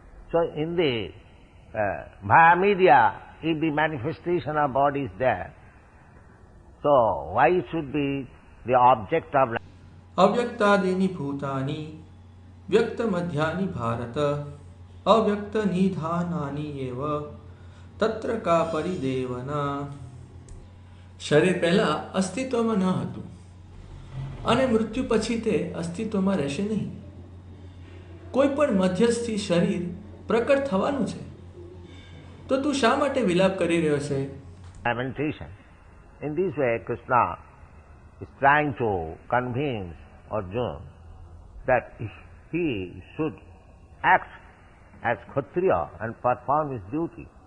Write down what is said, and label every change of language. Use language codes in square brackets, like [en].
[en] So in the via media, if the manifestation of body is there, so why it should be the object of [sa] અવ્યક્તાદીની ભૂતાની વ્યક્ત મધ્યાની ભારત અવ્યક્ત નિધાનાની એવ તત્ર કા પરિદેવના. [gu] શરીર પહેલા અસ્તિત્વમાં ન હતું અને મૃત્યુ પછી તે અસ્તિત્વમાં રહેશે નહીં. કોઈ પણ મધ્યસ્થી શરીર પ્રકટ થવાનું છે. તો તું શા માટે વિલાપ કરી રહ્યો છે? [en] lamentation. In this way, Krishna is trying to convince Arjuna that he should act as Kshatriya and perform his duty.